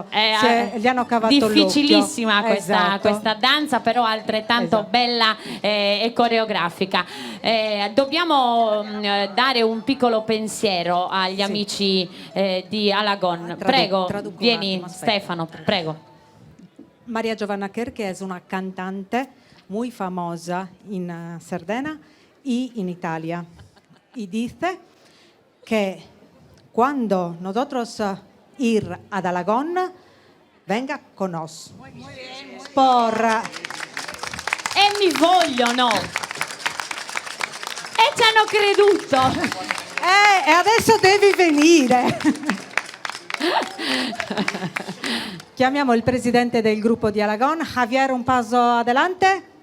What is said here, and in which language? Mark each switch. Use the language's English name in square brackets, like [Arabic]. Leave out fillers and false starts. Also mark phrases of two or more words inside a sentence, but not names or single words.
[Italian] Gli hanno cavato difficilissima l'occhio. questa danza, però altrettanto bella e coreografica. Dobbiamo dare un piccolo pensiero agli amici di Alagon. Prego, vieni Stefano, prego. [Spanish] María Giovanna Kerke es una cantante muy famosa en Cerdeña y en Italia. Y dice que cuando nosotros ir ad Alagón, venga con nos. [Italian] E mi vogliono! E ci hanno creduto! E adesso devi venire! Chiamiamo il presidente del gruppo di Alagon, Javier, un passo adelante.